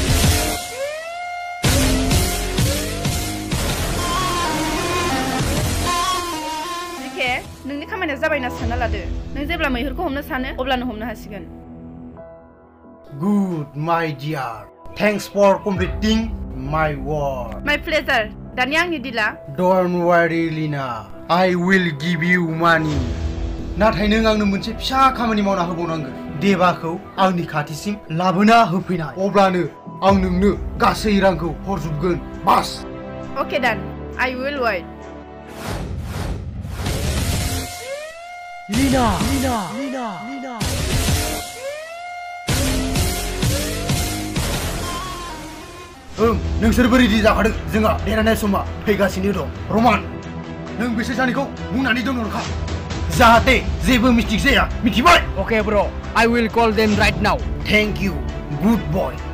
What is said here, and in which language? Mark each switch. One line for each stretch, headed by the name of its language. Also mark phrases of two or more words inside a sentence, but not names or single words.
Bodo: नोंनि खामानिया जाबायना सानना लादो नों जेब्ला मैहुरखौ हमनो सानो अब्लानो हमनो हासिगोन
English: Good, my dear. Thanks for completing my work. my pleasure
Bodo: दानिया आंनि दिला
English: Don't worry, Lina. I will give you money.
Bodo: नाथाय नों आंनो मोनसे फिसा खामानि मावना होबावनांगोन देबाखौ आंनि खाथिसिम लाबोना होफैनाय अब्लानो आं नोंनो गासै रांखौ हरजोबगोन बास
English: okay done I will wait Lina, Lina, Lina, Lina.
Bodo: नोंसोरबो रेडि जाखादों जोंहा देरहानाय समा फैगासिनो दं रमान नों बिसोर सानैखौ बुंनानै दोनहरखा जाहाथे जेबो मिस्टेक जाया मिथिबाय
English: Okay bro I will call them right now Thank you good boy